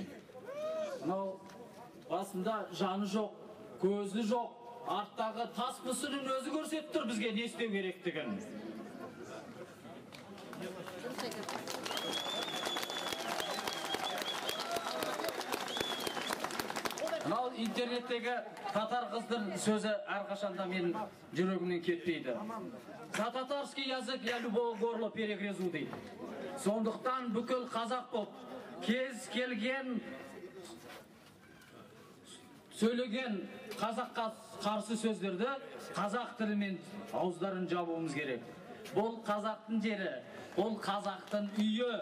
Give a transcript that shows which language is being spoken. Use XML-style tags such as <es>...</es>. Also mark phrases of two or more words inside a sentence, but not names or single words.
<kk>Мынау расында жаны жоқ, көзі жоқ, арттағы тас мүсінін өзі көрсетіп тұр бізге не істеу керектігін. Мынау интернеттегі татар қыздың сөзі әрқашанда мен жүрегімнен кетпейді.</kk> <ru>За татарский язык я любого горло перегрызу дейді.</ru> <kk>Сондықтан бүкіл қазақ болып, кез келген сөйлеген қазаққа қарсы сөздерді қазақ тілімен ауыздарын жабуымыз керек. Бұл қазақтың жері, бұл қазақтың үйі.</kk>